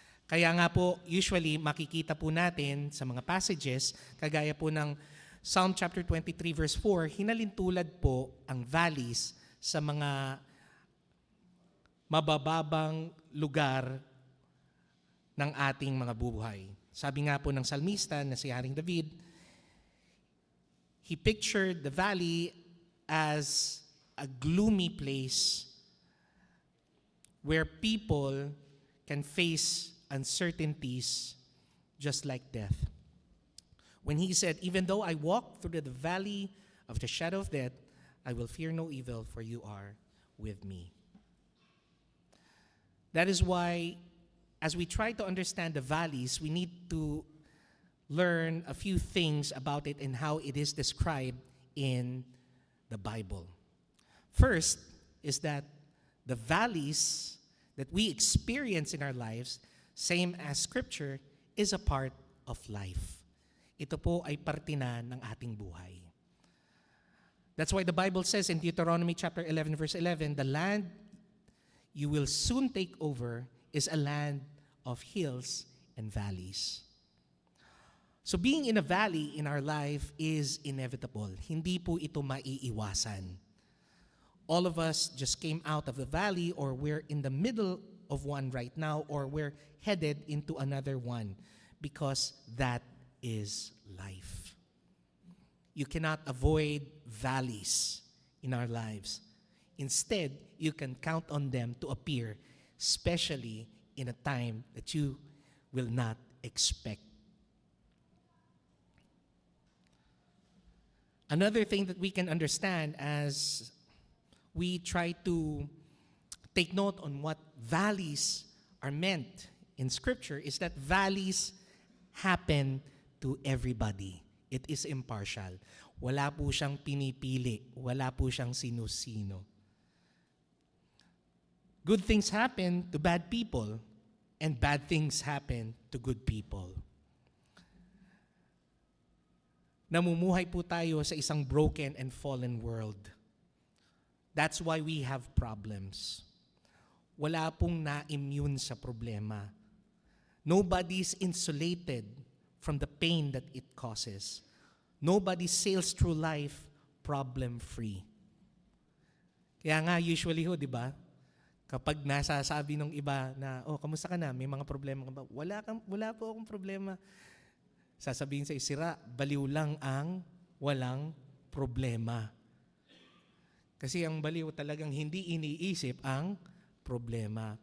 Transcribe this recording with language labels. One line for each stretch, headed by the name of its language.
Filipino: Kaya nga po, usually makikita po natin sa mga passages, kagaya po ng Psalm chapter 23 verse 4, hinalintulad po ang valleys sa mga mabababang lugar ng ating mga buhay. Sabi nga po ng salmista na si Haring David,
English: he pictured the valley as a gloomy place where people can face uncertainties just like death. When he said, even though I walk through the valley of the shadow of death, I will fear no evil, for you are with me. That is why, as we try to understand the valleys, we need to learn a few things about it and how it is described in the Bible. First is that the valleys that we experience in our lives, same as Scripture, is a part of life.
Filipino: Ito po ay parte na ng ating buhay.
English: That's why the Bible says in Deuteronomy chapter 11 verse 11, the land you will soon take over is a land of hills and valleys. So being in a valley in our life is inevitable.
Filipino: Hindi po ito maiiwasan.
English: All of us just came out of the valley, or we're in the middle of one right now, or we're headed into another one, because that is life. You cannot avoid valleys in our lives. Instead, you can count on them to appear, especially in a time that you will not expect. Another thing that we can understand as we try to take note on what valleys are meant in Scripture is that valleys happen to everybody. It is impartial.
Filipino: Wala po siyang pinipili. Wala po siyang sino-sino.
English: Good things happen to bad people, and bad things happen to good people.
Filipino: Namumuhay po tayo sa isang
English: broken and fallen world. That's why we have problems.
Filipino: Wala pong na-immune sa problema.
English: Nobody's insulated from the pain that it causes. Nobody sails through life problem-free.
Filipino: Kaya nga usually ho, di ba? Kapag nasasabi ng iba na, oh, kamusta ka na? May mga problema ka ba? Wala po akong problema. Sasabihin sa isira, baliw lang ang walang problema. Kasi ang baliw talagang hindi iniisip ang problema.